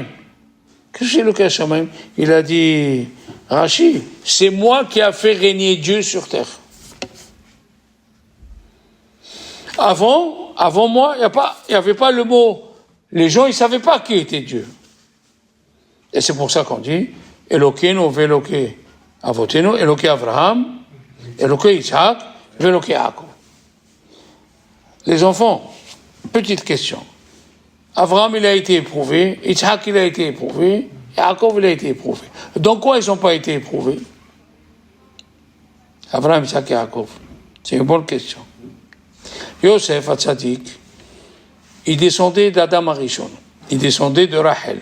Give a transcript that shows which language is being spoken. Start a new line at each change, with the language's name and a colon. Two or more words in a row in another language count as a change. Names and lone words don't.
French: Qu'est-ce que c'est
Hebrew: אלוקי השמים?
French: Il a dit, Rashi, c'est moi qui a fait régner Dieu sur terre. Avant moi, il n'y avait pas le mot. Les gens, ils ne savaient pas qui était Dieu. Et c'est pour ça qu'on dit,
Hebrew: אלוקינו ואלוקי אבותינו, אלוקי אברהם, אלוקי יצחק, ואלוקי יעקב.
French: Les enfants, petite question. Avraham, il a été éprouvé, Isaac, il a été éprouvé, Yaakov, il a été éprouvé. Donc quoi ils n'ont pas été éprouvés? Avraham, Isaac et Yaakov. C'est une bonne question. Yosef, Hatzadik, il descendait d'Adam Arishon, il descendait de Rachel.